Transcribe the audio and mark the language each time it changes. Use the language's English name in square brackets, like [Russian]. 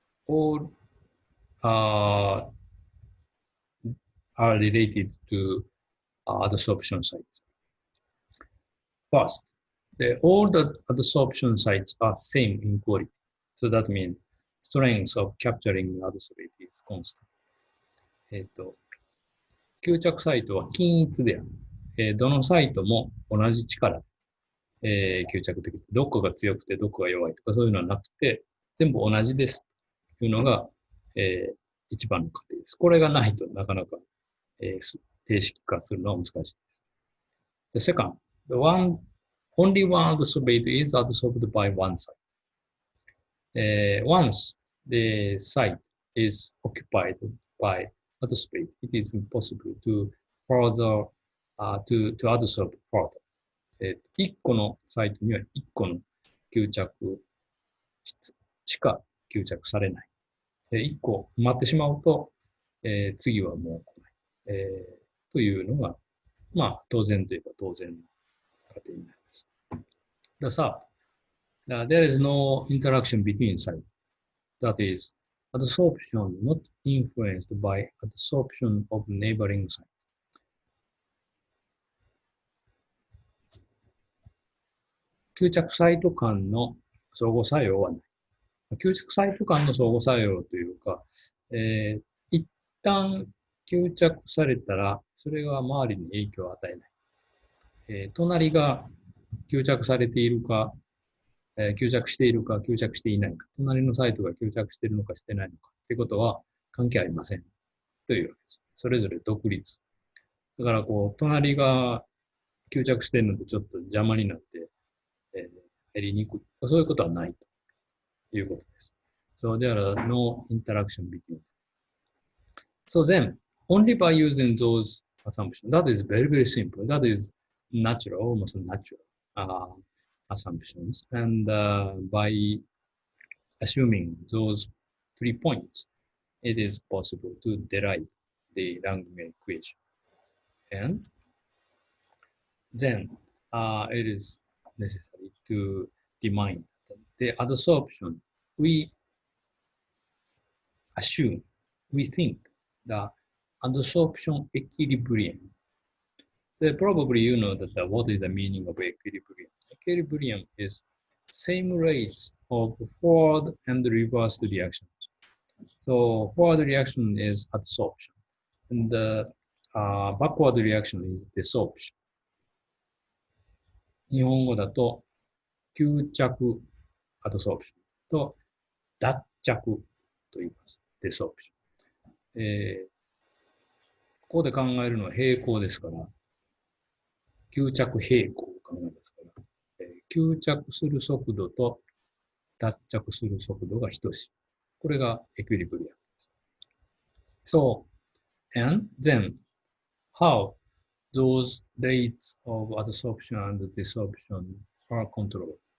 [English] all are related to adsorption sites. First, all the adsorption sites are same in quality. So that means strength of capturing adsorbate is constant. [Japanese] 吸着サイトは均一である。どのサイトも同じ力で、吸着できる。どこが強くてどこが弱いとかそういうのはなくて、全部同じですというのが、一番の過程です。これがないとなかなか、定式化するのは難しいです。 [English] The second, only one adsorbate is adsorbed by one site. Once the site is occupied by adsorbate, it is impossible to further to adsorb further. [Japanese] 1個のサイトには1個の吸着質しか吸着されない。 1個埋まってしまうと、次はもう来ない、というのが、まあ、当然といえば当然の過程になります。 [English] The third, there is no interaction between sites. That is, adsorption not influenced by adsorption of neighboring sites. [Japanese] 吸着サイト間の相互作用はない。吸着サイト間の相互作用というか、一旦吸着されたら、それが周りに影響を与えない。隣が吸着されているか、吸着しているか、吸着していないか、隣のサイトが吸着しているのかしてないのかということは関係ありませんというわけです。それぞれ独立。だからこう、隣が吸着しているのでちょっと邪魔になって、入りにくい。そういうことはないということです。 [English] So there are no interaction between them. So then, only by using those assumptions, that is very, very simple. That is natural, almost natural assumptions. And by assuming those 3 points, it is possible to derive the Langmuir equation. And then it is necessary to remind that the adsorption, we assume, we think the adsorption equilibrium. Probably you know that what is the meaning of equilibrium. Equilibrium is same rates of forward and reverse reactions. So forward reaction is adsorption, and the backward reaction is desorption. [Japanese] 日本語だと吸着アドソープションと脱着と言います。デソープション。ここで考えるのは平行ですから、吸着平行を考えますから、吸着する速度と脱着する速度が等しい。これがエクイリブリアムです。 [English] So, and then, how those rates of adsorption and desorption are controlled.